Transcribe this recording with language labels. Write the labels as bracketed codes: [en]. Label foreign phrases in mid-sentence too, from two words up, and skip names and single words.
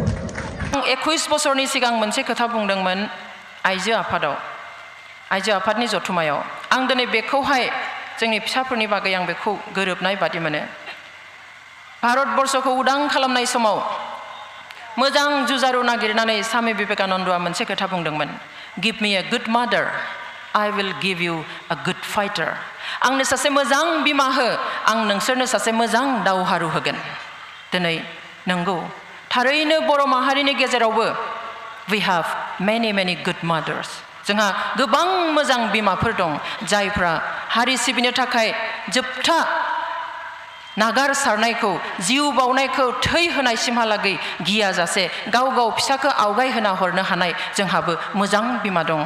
[brx] 21 बोसोरनि सिगां मोनसे खोथा बुंदोंमोन आइजो आफादनि जथुमायाव आं दिनै बेखौहाय जोंनि फिसाफोरनि बागै आं बेखौ गोरोबनाय बादि मोनो भारतबर्षखौ उदां खालामनाय समाव मोजां जुजारु नागिरनानै स्वामी विवेकानन्दआ मोनसे खोथा बुंदोंमोन [en] give me a good mother I will give you a good fighter [brx] आंनो सासे मोजां बिमा हो आं नोंसोरनो सासे मोजां दावहारु होगोन दिनै नंगौ थारैनो बर' माहारिनि गेजेरावबो [en] we have many good mothers [brx] जोंहा गोबां मोजां बिमाफोर दं जायफ्रा हारि सिबिनो थाखाय जोबथा नागारसारनायखौ जिउ बावनायखौ थै होनायसिमहालागै गियाजासे गाव गाव फिसाखौ आवगाय होना हरनो हानाय जोंहाबो मोजां बिमा दं।